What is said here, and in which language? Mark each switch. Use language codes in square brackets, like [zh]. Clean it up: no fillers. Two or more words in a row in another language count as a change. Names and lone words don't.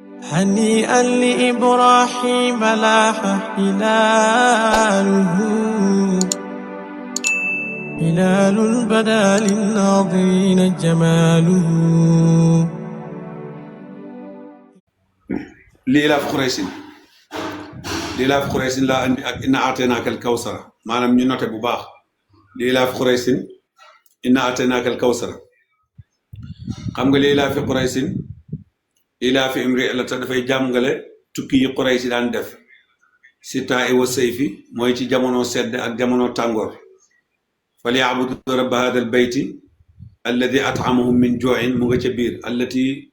[ar] هنيئا لإبراهيم لاح هلاله هلال بدا للناظرين جماله. لإلاف قريش لا [wo] andi ak [ar] إنا أعطيناك الكوثر [wo] maanaam ñu noté bu baax [ar] لإلاف قريش إنا أعطيناك الكوثر [wo] xam nga [ar] لإلاف قريش [wo] ilaafi imri la ta dafay jàngale tukki yi Quraysh daan def [ar] الشتاء والصيف [wo] mooy ci jamono sedd ak jamono tàngoor [ar] فليعبدوا رب هذا البيت الذي أطعمهم من جوع [wo] mu nga ca biir alladi